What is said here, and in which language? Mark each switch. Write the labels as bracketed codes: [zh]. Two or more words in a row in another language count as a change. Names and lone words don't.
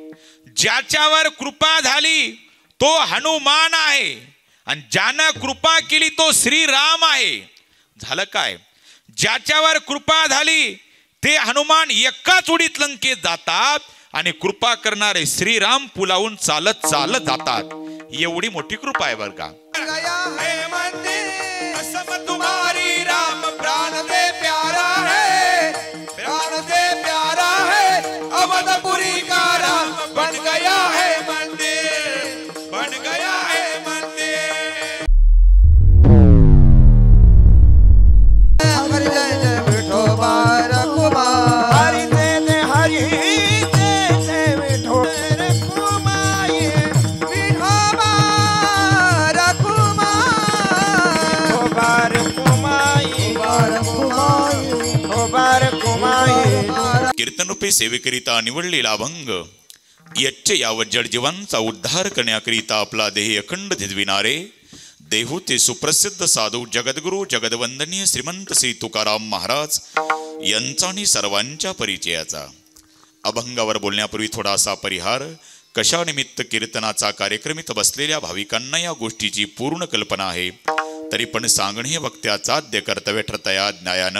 [mr] ज्याच्यावर कृपा झाली तो हनुमान आहे आणि ज्यानं कृपा केली तो श्रीराम आहे. झालं काय? ज्याच्यावर कृपा झाली ते हनुमान एकाच उडीत लंकेत जातात आणि कृपा करणारे श्रीराम पुलावून चालत चालत जातात. एवढी मोठी कृपा आहे बरं का. [hi] तुम्हारी राम प्राण दे प्यारा है, प्राण दे प्यारा है. अवधपुरी का राम बन गया है मंदिर, बन गया है मंदिर. [mr] हरि जय जय विठोबा रघुबा, हरि जय जय हरि जय जय विठोबा रघुमाई, विठोबा रघुमा, विठोबा रघुमाई. कीर्तनरूपी सेवेकरिता निवडलेला अभंग यच्च यावत जडजीवांचा उद्धार करण्याकरिता आपला देह अखंड धिजविणारे देहूचे सुप्रसिद्ध साधू जगद्गुरु जगदवंदनीय श्रीमंत श्री तुकाराम महाराज यांचा आणि सर्वांच्या परिचयाचा. अभंगावर बोलण्यापूर्वी थोडासा परिहार. कशा निमित्त कीर्तनाचा कार्यक्रम इथं बसलेल्या भाविकांना या गोष्टीची पूर्ण कल्पना आहे, तरी पण सांगणे वक्त्याचा आद्य कर्तव्य ठरतया न्यायानं.